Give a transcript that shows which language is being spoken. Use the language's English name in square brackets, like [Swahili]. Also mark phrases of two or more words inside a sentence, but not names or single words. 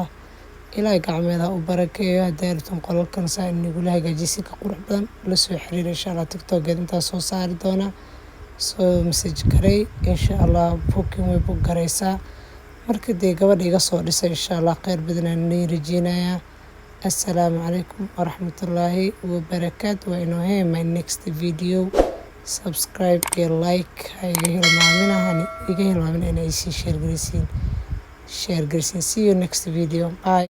[Somali] ilaahay gacmeeda u barakeeyo. haddaa rabtan qolalkan saa inagula hagaajisi ka qurux badan la soo xiriira [Arabic] إن شاء الله. [Somali] tiktokeed intaa soo saari doonaa soo message garay [Arabic] إن شاء الله. [Somali] booking way book garaysaa. marka dee gabadha iga soo dhisay [Arabic] إن شاء الله [Somali] kheyr badanaan inay rajeynayaa. [Arabic] السلام عليكم ورحمة الله وبركاته. [Somali] waa inoo hee [English] my next video. [Somali] subscribe iyo like ha iga hilmaamin inay sii share garaysiin. [English] see you next video. bye.